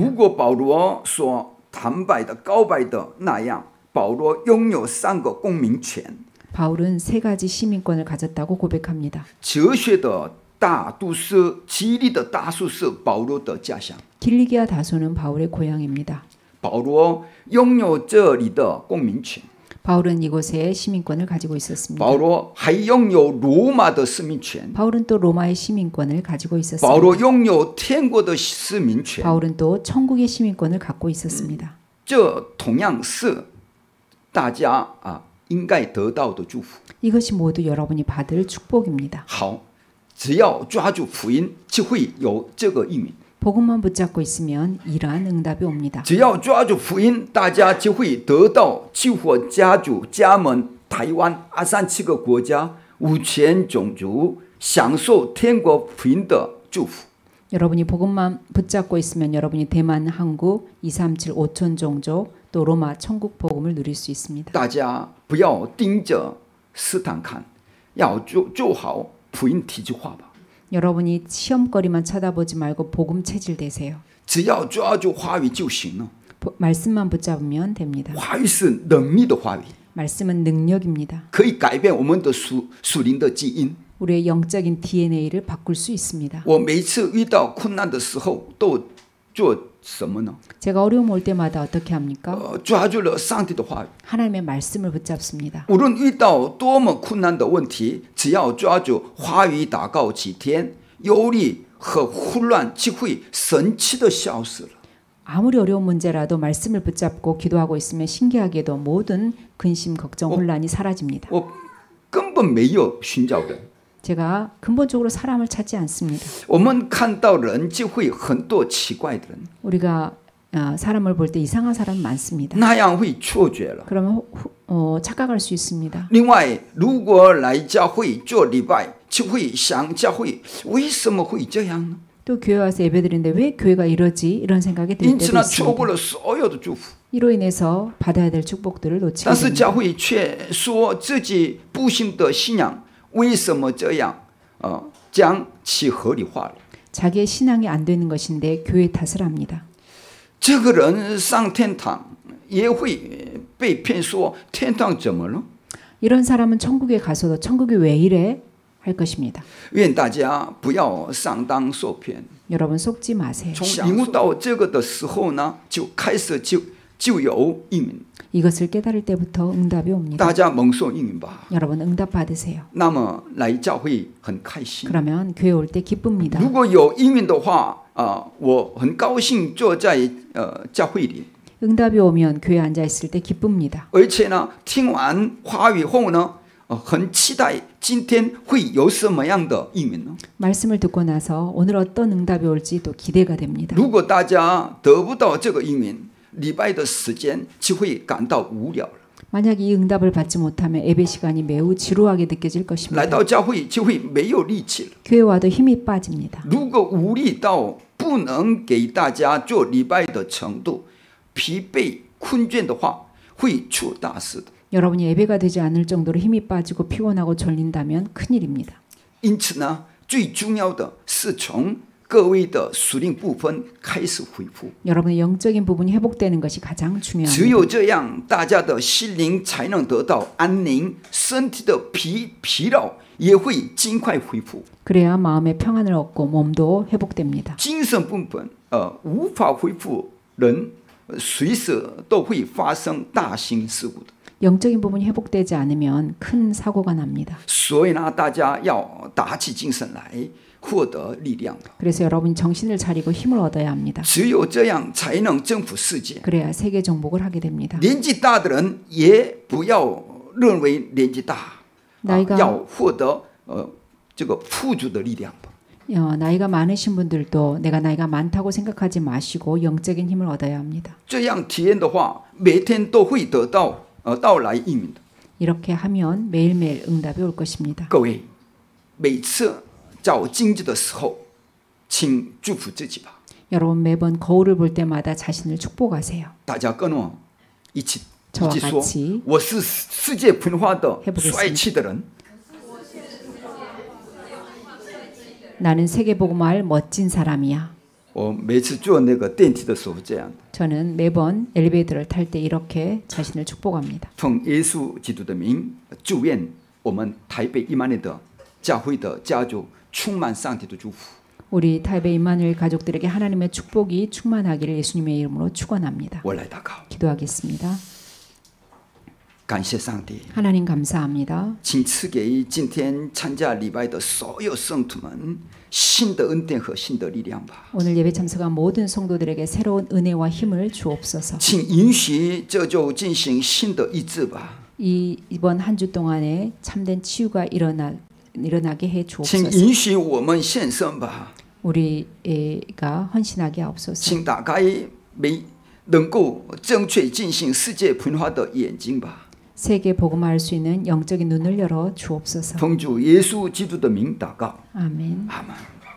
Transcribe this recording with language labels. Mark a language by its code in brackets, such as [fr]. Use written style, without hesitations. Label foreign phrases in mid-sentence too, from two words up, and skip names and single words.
[zh] 如果保罗所坦白的告白的那样，保罗拥有3个公民权。 [ko] 바울은 3가지 시민권을 가졌다고 고백합니다. [zh] 哲学的大都市，激励的大树是保罗的家乡。 [ko] 길리기아 다소는 바울의 고향입니다. [zh] 保罗拥有这里的公民权， [ko] 바울은 이곳에 시민권을 가지고 있었습니다. [zh] 保罗还拥有罗马的市民权， [ko] 바울은 또 로마의 시민권을 가지고 [zh] 保 [ko] 있었습니다. [zh] 罗拥有天国的市民权。 [ko] 바울은 또 천국의 시민권을 갖고 있었습니다. [zh] 这同样是大家应该得到的祝福。 [ko] 이것이 모두 여러분이 받을 축복입니다. [zh] 好，只要抓住福音，就会有这个应允。 [ko] 복음만 붙잡고 있으면 이러한 응답이 옵니다. [zh] 只要抓住福音，大家就会得到救活家族、家门、台湾、237个国家、5000种族，享受天国福音的祝福。 [ko] 여러분이 복음만 붙잡고 있으면 여러분이 대만, 한국, 237, 5천 종족, 또 로마 천국 복음을 누릴 수 있습니다. [zh] 大家不要盯着试探看，要做好福音体制化吧。 [ko] 여러분이 시험거리만 쳐다보지 말고 복음 체질 되세요. [zh] 只要抓住话语就行了。 [ko] 말씀만 붙잡으면 됩니다. [zh] 话语是能力的话语， [ko] 말씀은 능력입니다. [zh] 可以改变我们的属灵的基因。 [ko] 우리의 영적인 DNA를 바꿀 수 있습니다. [zh] 我每次遇到困难的时候都做什么呢？ [ko] 제가 어려움 올 때마다 어떻게 합니까? [zh] 抓住了上帝的话语。 [ko] 하나님의 말씀을 붙잡습니다. [zh] 无论遇到多么困难的问题，只要抓住话语祷告几天，忧虑和混乱就会神奇的消失了。 [ko] 아무리 어려운 문제라도 말씀을 붙잡고 기도하고 있으면 신기하게도 모든 근심, 걱정, 혼란이 사라집니다. [zh] 我根本没有寻找人。 [ko] 제가 근본적으로 사람을 찾지 않습니다. [zh] 我们看到人就会很多奇怪的人， [ko] 우리가 사람을 볼 때 이상한 사람 많습니다. [zh] 那样会错觉了。 [ko] 그러면 착각할 수 있습니다. [zh] 另外，如果来教会做礼拜，就会想教会为什么会这样呢？ [ko] 또 교회 와서 예배드리는데 왜 교회가 이러지? 이런 생각이 들 [zh] 因此 [ko] 때도 [zh] 呢，错过 [ko] 있습니다. [zh] 了所有的祝福。 [ko] 이로 인해서 받아야 될 축복들을 놓치게 [zh] 但是 [ko] 됩니다. [zh] 教会却说自己不信的信仰为什么这样？将其合理化了。 [ko] 자기의 신앙이 안 되는 것인데 교회 탓을 합니다. [zh] 这个人上天堂也会被骗说天堂怎么了？ [ko] 이런 사람은 천국에 가서도 천국이 왜 이래? 할 것입니다. [zh] 愿大家不要上当受骗。 [ko] 여러분 속지 마세요. [zh] 从领悟到这个的时候呢，就开始就有应允。 [ko] 이것을 깨달을 때부터 응답이 옵니다. [zh] 大家蒙受应允吧。 [ko] 여러분 응답 받으세요. [zh] 那么来教会很开心。 [ko] 그러면 교회 올 때 기쁩니다. [zh] 如果有应允的话，我很高兴坐在教会里。 [ko] 응답이 오면 교회에 앉아 있을 때 기쁩니다. [zh] 而且呢，听完话语后呢，很期待今天会有什么样的应允呢？ [ko] 말씀을 듣고 나서 오늘 어떤 응답이 올지 또 기대가 됩니다. [zh] 如果大家得不到这个应允，礼拜的时间就会感到无聊了。 [ko] 만약 이 응답을 받지 못하면 예배 시간이 매우 지루하게 느껴질 [zh] 来 [ko] 것입니다. [zh] 到教会就会没有力气了。 [ko] 교회 와도 힘이 빠집니다. [zh] 如果无力到不能给大家做礼拜的程度，疲惫困倦的话，会出大事的。 [ko] 여러분이 예배가 되지 않을 정도로 힘이 빠지고 피곤하고 졸린다면 큰일입니다. [zh] 因此呢，最重要的是从各位的属灵部分开始恢复。 [ko] 여러분의 영적인 부분이 회복되는 것이 가장 [zh] 只 [ko] 중요합니다. [zh] 有这样，大家的心灵才能得到安宁，身体的疲劳也会尽快恢复。 [ko] 그래야 마음의 평안을 얻고 몸도 회복됩니다. [zh] 精神部分无法恢复，人随时都会发生大型事故的。 [ko] 영적인 부분이 회복되지 않으면 큰 사고가 납니다. [zh] 所以呢，大家要打起精神来，获得力量。 [ko] 그래서 여러분이 정신을 차리고 힘을 얻어야 합니다. [zh] 只有这样才能征服世界。 [ko] 그래야 세계 정복을 하게 됩니다. [zh] 年纪大的人也不要认为年纪大，要获得这个富足的力量吧。 [ko] 나이가 많으신 분들도 내가 나이가 많다고 생각하지 마시고 영적인 힘을 얻어야 합니다. [zh] 这样体验的话，每天都会得到到来应允的。 [ko] 이렇게 하면 매일매일 응답이 올 것입니다. [zh] 各位，每次找经济的时候，请祝福自己吧。 [ko] 여러분 매번 거울을 볼 때마다 자신을 축복하세요. [zh] 大家跟我一起 [ko] 저와 [zh] 一起说 [ko] 같이 ， [zh] 我是世界文化的 [ko] 해보겠습니다. [zh] 帅气的人。 [ko] 나는 세계복음화할 멋진 사람이야. [zh] 我每次坐那个电梯的时候这样， [ko] 저는 매번 엘리베이터를 탈 때 이렇게 자신을 축복합니다. [zh] 奉耶稣基督的名，祝愿我们台北1万人的教会的家族充满上帝的祝福。 [ko] 우리 타이베이 임마누엘 가족들에게 하나님의 축복이 충만하기를 예수님의 이름으로 축원합니다. [zh] 我来祷告， [ko] 기도하겠습니다. [zh] 感谢上帝， [ko] 하나님 감사합니다. [zh] 请赐给今天参加礼拜的所有圣徒们新的恩典和新的力量吧。 [ko] 오늘 예배 참석한 모든 성도들에게 새로운 은혜와 힘을 주옵소서. [zh] 请允许这就进行新的医治吧。 [ko] 이번 한 주 동안에 참된 치유가 일어나게 해 [zh] 请 [ko] 주옵소서. [zh] 允许我们献身吧。 [ko] 우리가 헌신하게 하옵소서. [zh] 请打开能够正确进行世界文化的眼睛吧。 [ko] 세계 복음화할 수 있는 영적인 눈을 열어 주옵소서. [zh] 奉主耶稣基督的名祷告， [ko] 아멘. [zh] 阿门。